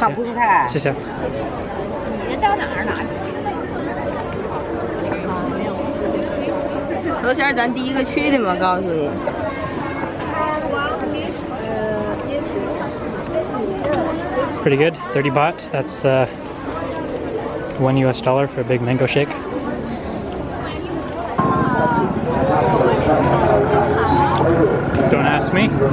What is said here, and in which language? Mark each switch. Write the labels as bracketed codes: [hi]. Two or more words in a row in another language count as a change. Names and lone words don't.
[th] ขอบคุณค่ะ [zh] 谢谢。你到哪儿拿？头前咱第一个去的嘛，告诉你。 [en] Pretty good. 30 baht. That's $1 US for a big mango shake. Don't ask me.